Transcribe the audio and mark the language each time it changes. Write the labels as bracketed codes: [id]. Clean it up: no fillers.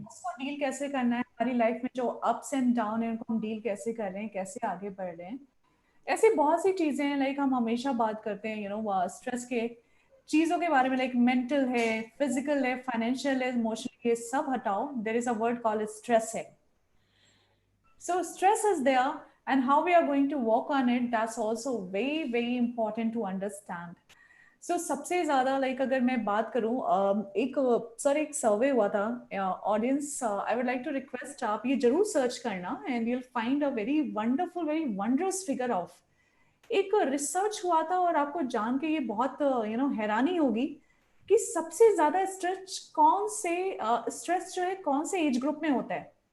[hi] उसको डील कैसे करना है, हमारी लाइफ में जो अप्स एंड डाउन है उनको हम डील कैसे कर रहे हैं, कैसे आगे बढ़ रहे हैं। ऐसी बहुत सी चीजें हैं, लाइक हम हमेशा बात करते हैं स्ट्रेस के चीजों के बारे में, लाइक मेंटल है, फिजिकल है, फाइनेंशियल है, इमोशनल, ये सब हटाओ, [en] there is a word called stress [hi] है। [en] So stress is there, and how we are going to work on it, that's also very, very important to understand. [hi] So सबसे ज़्यादा like अगर मैं बात करूँ, एक सर एक सर्वे हुआ था audience, [en] I would like to request [hi] आप ये जरूर सर्च करना [en] and you'll find a very wonderful, very wondrous figure of, [hi] एक रिसर्च हुआ था और आपको जान के ये बहुत हैरानी होगी कि सबसे ज्यादा स्ट्रेस कौन से स्ट्रेस जो है कौन से एज ग्रुप में होता है।